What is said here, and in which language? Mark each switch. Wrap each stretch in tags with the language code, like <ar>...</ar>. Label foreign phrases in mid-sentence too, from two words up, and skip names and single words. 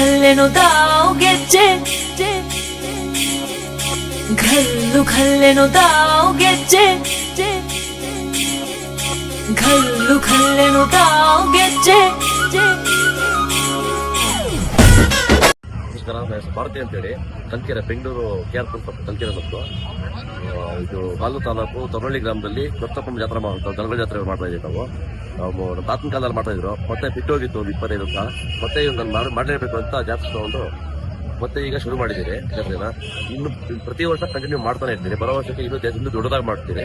<kn>घल्लेनो दाव ಗೆಜ್ಜೆ घल्लु घल्लेनो दाव ಗೆಜ್ಜೆ घल्लु घल्लेनो दाव ಗೆಜ್ಜೆ ಭಾರತಿ ಅಂತೇಳಿ ಕಲ್ಕೆರೆ ಬೆಂಗಳೂರು KR ಕಲ್ಕೆರೆ ಮತ್ತು ಇದು ಬಾಲ್ಲು ತಾಲೂಕು ತೊರಳ್ಳಿ ಗ್ರಾಮದಲ್ಲಿ ಕೊತ್ತಪ್ಪನ ಜಾತ್ರೆ ದನಗಳ ಜಾತ್ರೆ ಮಾಡ್ತಾ ಇದ್ದೀವಿ ನಾವು ನಮ್ಮ ತಾತನ ಕಾಲದಲ್ಲಿ ಮಾಡ್ತಾ ಇದ್ರು ಮತ್ತೆ ಬಿಟ್ಟೋಗಿತ್ತು ಒಂದು 25 ವರ್ಷ ಮತ್ತೆ ನಾನು ಮಾಡಲೇಬೇಕು ಅಂತ ಜಾತ್ರೆ ತಗೊಂಡು ಮತ್ತೆ ಈಗ ಶುರು ಮಾಡಿದ್ದೀರಿ ಜಾತ್ರೆನ ಇನ್ನು ಪ್ರತಿ ವರ್ಷ ಕಂಟಿನ್ಯೂ ಮಾಡ್ತಾನೆ ಇರ್ತೀನಿ ಬರೋ ವರ್ಷಕ್ಕೆ ಇನ್ನೂ ದೊಡ್ಡದಾಗಿ ಮಾಡ್ತೀನಿ.</kn>